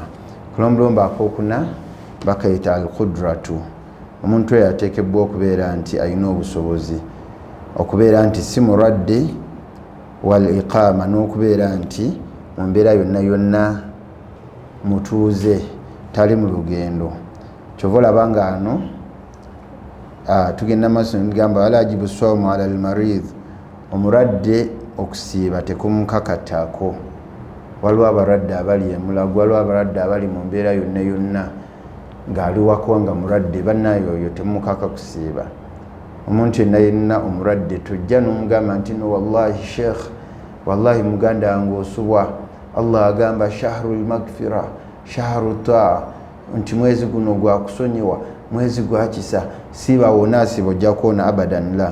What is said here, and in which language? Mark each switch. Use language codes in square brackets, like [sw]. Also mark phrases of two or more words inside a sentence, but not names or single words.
[lg] kulombolombo akookuna bakayita al-qudratu, omuntu oyo ateekebwa okubeera nti alina obusobozi, okubeera nti si mulwadde, [ar] والإقامة, [lg] n'okubeera nti mu mbeera yonna yonna mutuuze, tali mu lugendo. Kyova olaba nga ano tugenda maaso negamba [ar] ولا يجب الصوم على المريض, [lg] omulwadde okusiiba tekumukakatako. Waliwo abalwadde abali emulago, waliwo abalwadde abali mu mbeera yonna yonna ng'ali wako nga mulwadde, bannayo oyo temukaka kusiiba. Omuntu yenna yenna omulwadde tojja n'omugamba nti no wallahi sheikh, wallahi muganda wange osubwa, Allah agamba shahrul magfira shahru taa, nti mwezi guno gwa kusonyiwa, mwezi gwa kisa, siiba wona asiba ojja kuwona [ar] أبدا لا.